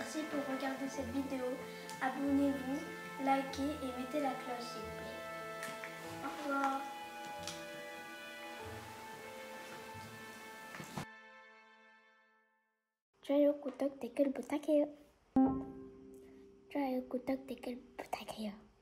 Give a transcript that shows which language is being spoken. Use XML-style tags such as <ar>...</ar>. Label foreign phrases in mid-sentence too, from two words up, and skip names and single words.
<fr>pour regarder cette vidéo. Abonnez-vous, likez et mettez la cloche s'il vous plaît. Au revoir.</fr> <ko>좋아요, 구독, 댓글 부탁해요. 좋아요, 구독, 댓글 부탁해요.</ko>